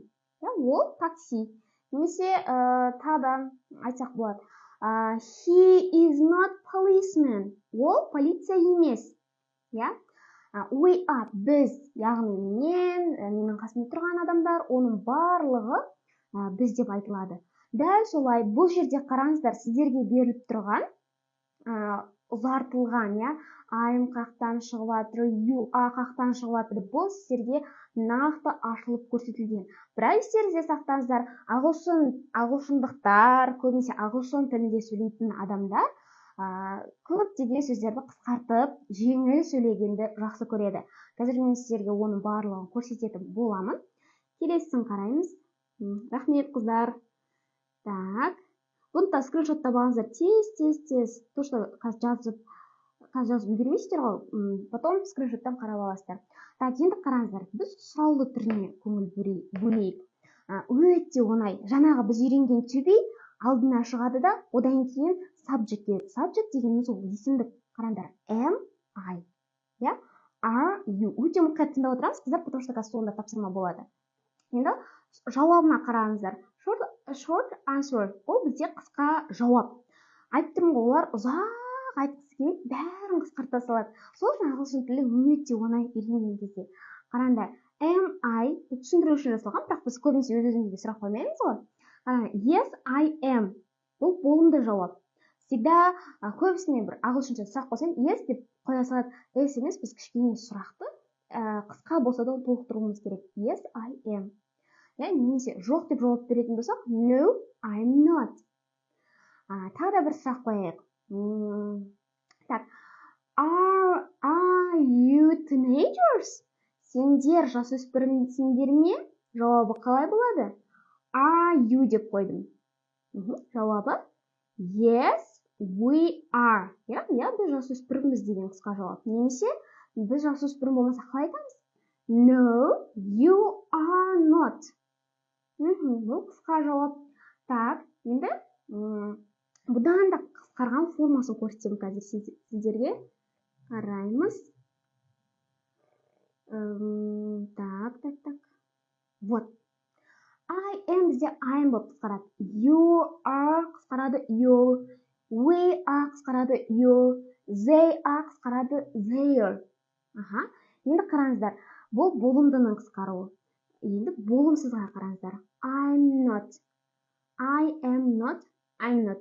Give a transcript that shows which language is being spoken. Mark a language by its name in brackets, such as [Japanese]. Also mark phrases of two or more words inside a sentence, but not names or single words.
[Kazakh] Ол такси. Немесе тағы айтсақ болады. [English] He is not policeman. [Kazakh] Ол полиция емес. [English] We are [Kazakh] біз, яғни менің қасымда тұрған адамдар, оның барлығы біз деп айтылады. Дәл солай бұл жерде қараңыздар, сіздерге беріліп тұрған ұзартылған, I'm қақтан шығып жатыр, [English] you are [Kazakh] қақтан шығып жатыр. Бұл сіздерге нақты ашылып көрсетілген. Бірақ естеріңізде сақтаңыздар, ағылшындықтар, көбінесе ағылшын тілінде сөйлейтін адамдар көптеген сөздерді қысқартып, жеңіл сөйлегенді жақсы көреді. Қазір мен сіздерге оның барлығын көрсететін боламын. Келесісін қараймыз. Рахмет, қыздар. Так. Бұны да скриншоттап алыңыздар. Тез. [Russian] То, что [Kazakh] қазір жазып үлгермейсіздер ғой, потом скриншоттан қарап аласыздар. Так, енді қараңыздар. Біз сұраулы түріне көңіл бөлейік. Өте оңай. Жаңағы біз үйренген [English] to be [Kazakh] алдына шығады да, одан кейін subject келеді. Subject дегеніміз ол есімдік. Қараңдар. [English] Am, I. Are, you. [Kazakh] Өте мұқият тыңдап отырамыз, қыздар, [Russian] потому что [Kazakh] соңында тапсырма болады. Енді жауабына қараңыздар. [English] Short answer. [Kazakh] Ол бізде қысқа жауап. Айттым ғой, олар ұзақ айтқысы келмейді, бәрін қысқарта салады. Сол үшін ағылшын тілі өте оңай үйренген кезде. Қараңдар. [English] Am I [Kazakh] түсіндіру үшін жасалған, бірақ біз көбінесе өз-өзімізге сұрақ қоймаймыз ғой. [English] Yes, I am. [Kazakh] Бұл болымды жауап. Всегда көбісіне бір ағылшынша сұрақ қойсаң, yes деп қоя салады. Yes емес, біз кішкене сұрақты қысқа болса да толықтыруымыз керек. [English] Yes, I am. [Kazakh] Немесе жоқ деп жауап беретін болсақ, [English] no, I'm not. [Kazakh] Тағы да бір сұрақ қояйық. Так, [English] are you teenagers? [Kazakh] Сендер жасөспірімсіңдер ме? Жауабы қалай болады? [English] Are you [Kazakh] деп қойдым. [English] Жауабы yes, we are. [Kazakh] Біз жасөспірімбіз деген қысқа жауап. Немесе біз жасөспірім болмаса қалай айтамыз? [English] No, you are not. [Kazakh] Бұл қысқа жауап. Так, енді бұдан да қысқарған формасын көрсетемін қазір сіздерге. Қараймыз. Так. Вот. [English] I am бізде I am [Kazakh] болып қысқарады. [English] You are қысқарады you. We are қысқарады you. They are қысқарады their. [Kazakh] Енді қараңыздар. Бұл болымдының қысқаруы. Енді болымсызға қараңыздар. [English] I'm not. I am not. I'm not.